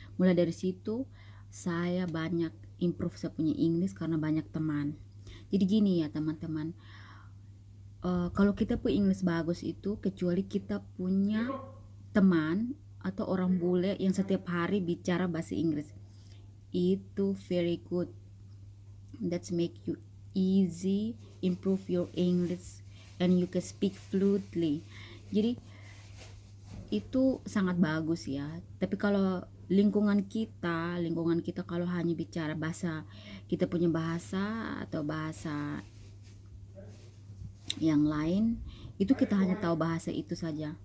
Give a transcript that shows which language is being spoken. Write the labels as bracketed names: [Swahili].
[Indonesian] Mulai dari situ saya banyak improve saya punya English karena banyak teman. Jadi gini ya teman-teman, kalau kita punya English bagus itu kecuali kita punya teman atau orang bule yang setiap hari bicara bahasa Inggris, itu [English] very good. That's make you easy improve your English and you can speak fluently. [Indonesian] Jadi itu sangat bagus ya. Tapi kalau lingkungan kita kalau hanya bicara bahasa kita punya bahasa atau bahasa yang lain, itu kita hanya tahu bahasa itu saja.